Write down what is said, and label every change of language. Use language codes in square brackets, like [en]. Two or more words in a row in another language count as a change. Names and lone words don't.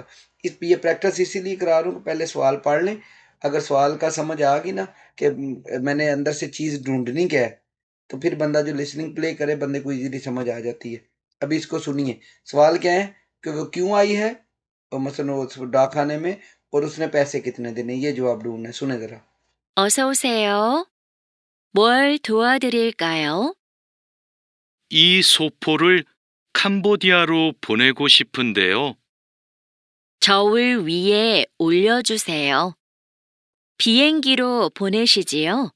[hi] ये प्रैक्टिस इसीलिए करा रहा हूँ कि पहले सवाल पढ़ लें, अगर सवाल का समझ आ गई ना कि मैंने अंदर से चीज़ ढूंढनी क्या है, तो फिर बंदा जो [en] listening play [hi] करे बंदे को इजीली समझ आ जाती है। अभी इसको सुनिए, सवाल क्या है कि वो क्यों आई है, और मसलन वो डाक खाने में, और उसने पैसे कितने देने, ये जवाब ढूंढना है। सुने जरा। [ko] 어서 오세요. 뭘 도와드릴까요? 이 소포를 캄보디아로 보내고 싶은데요. 저울 위에 올려주세요. 비행기로 보내시지요?